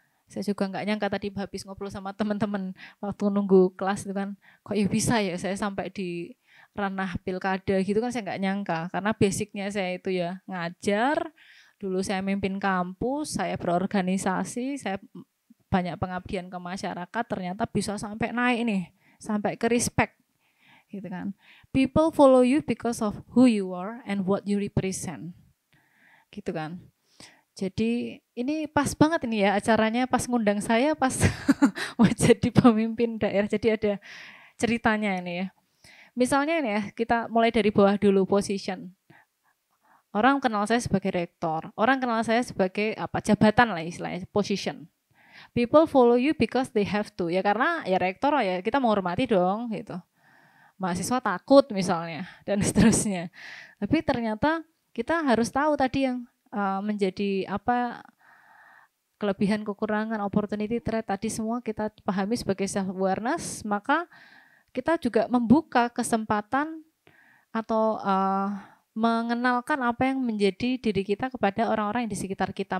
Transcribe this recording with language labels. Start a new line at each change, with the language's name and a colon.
Indonesian: Saya juga nggak nyangka tadi habis ngobrol sama teman-teman waktu nunggu kelas itu kan, kok ya bisa ya saya sampai di ranah pilkada gitu kan, saya nggak nyangka. Karena basicnya saya itu ya ngajar, dulu saya mimpin kampus, saya berorganisasi, saya banyak pengabdian ke masyarakat, ternyata bisa sampai naik nih, sampai ke respect gitu kan.
English: People follow you because of who you are and what you represent.
Indonesian: Gitu kan. Jadi ini pas banget ini ya acaranya, pas ngundang saya pas mau jadi pemimpin daerah. Jadi ada ceritanya ini ya. Misalnya ini ya, kita mulai dari bawah dulu, position. Orang kenal saya sebagai rektor, orang kenal saya sebagai apa, jabatan lah istilahnya, position.
English: People follow you because they have to.
Indonesian: Ya karena ya rektor ya kita menghormati dong gitu. Mahasiswa takut misalnya dan seterusnya. Tapi ternyata kita harus tahu tadi yang menjadi apa kelebihan, kekurangan, opportunity, threat tadi semua kita pahami sebagai self awareness, maka kita juga membuka kesempatan atau mengenalkan apa yang menjadi diri kita kepada orang-orang yang di sekitar kita.